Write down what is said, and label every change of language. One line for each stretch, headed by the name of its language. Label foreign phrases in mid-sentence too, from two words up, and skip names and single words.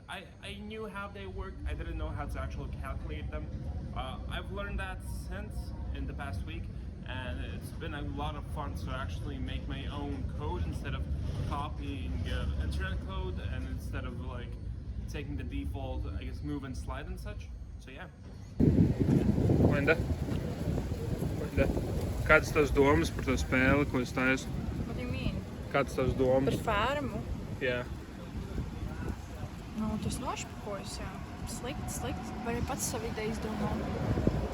English: I knew how they worked, I didn't know how to actually calculate them. I've learned that since in the past week, and it's been a lot of fun to actually make my own code instead of copying internet code, and instead of like taking the default, I guess, move and slide and such. So yeah.
Latvian: Linda, kādas tavas domas par to spēli, ko es taisu?
English: What do you mean?
Latvian: Kādas tavas domas? Par farmu? Jā. Nu, tas nošpakojis, jā. Slikti. Vai pats savu ideju izdomā?